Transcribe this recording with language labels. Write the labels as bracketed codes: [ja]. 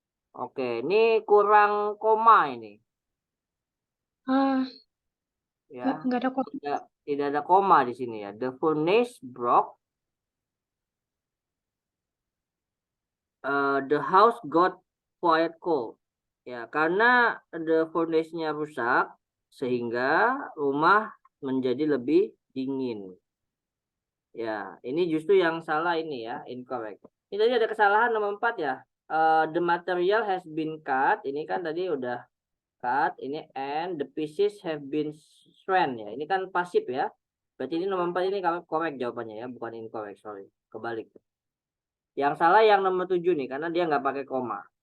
[id] Oke, ini kurang koma ini. Ya, Nggak ada koma. tidak ada koma di sini ya. [en] The furnace broke. The house got quite cold. [id] Ya, karena the foundation-nya rusak sehingga rumah menjadi lebih dingin. Ya, ini justru yang salah ini ya, incorrect. Ini tadi ada kesalahan nomor 4 ya. [en] The material has been cut. [id] Ini kan tadi udah cut. [en] Ini and the pieces have been strand ya. [id] Ini kan pasif ya. Berarti ini nomor 4 ini correct jawabannya ya, bukan incorrect, sorry. Kebalik. Yang salah yang nomor 7 nih, karena dia nggak pakai koma.